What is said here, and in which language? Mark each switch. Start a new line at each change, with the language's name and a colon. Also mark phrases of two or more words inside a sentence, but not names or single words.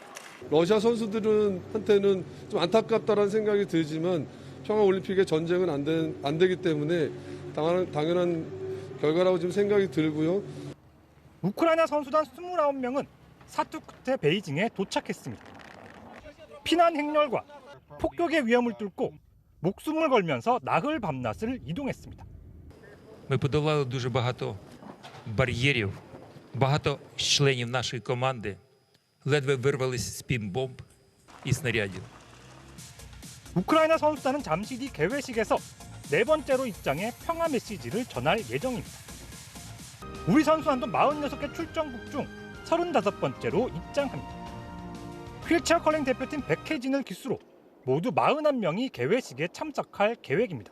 Korean: 러시아 선수들한테는 좀 안타깝다는 생각이 들지만 평화올림픽의 전쟁은 안 되기 때문에 당연한 결과라고 지금 생각이 들고요. 우크라이나 선수단 29명은 사투 끝에 베이징에 도착했습니다. 피난 행렬과 폭격의 위험을 뚫고 목숨을 걸면서 나흘 밤낮을 이동했습니다.
Ukrainian: Ми подолали дуже багато бар'єрів, багато членів нашої команди ледве вирвалися з-під бомб і снарядів.
Korean: 우크라이나 선수단은 잠시 뒤 개회식에서 네 번째로 입장해 평화 메시지를 전할 예정입니다. 우리 선수단도 46개 출전국 중 35번째로 입장합니다. 휠체어 컬링 대표팀 백혜진을 기수로 모두 41명이 개회식에 참석할 계획입니다.